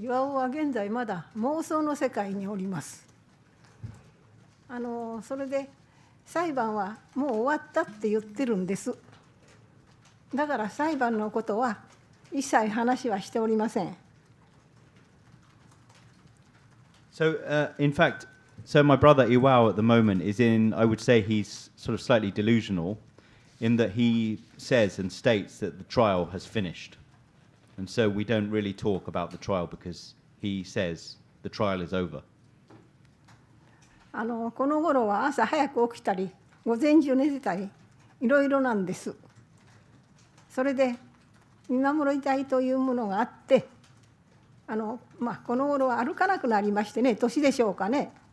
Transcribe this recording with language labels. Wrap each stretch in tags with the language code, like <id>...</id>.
<ja>岩尾は現在まだ妄想の世界におります。それで裁判はもう終わったって言ってるんです。だから裁判のことは一切話はしておりません。</ja> <en>So, in fact, my brother Iwao at the moment is in, I would say he's sort of slightly delusional in that he says and states that the trial has finished. And so we don't really talk about the trial because he says the trial is over.</en> <ja>この頃は朝早く起きたり、午前中寝てたり、いろいろなんです。それで見守りたいというものがあって、この頃は歩かなくなりましてね、年でしょうかね。</ja>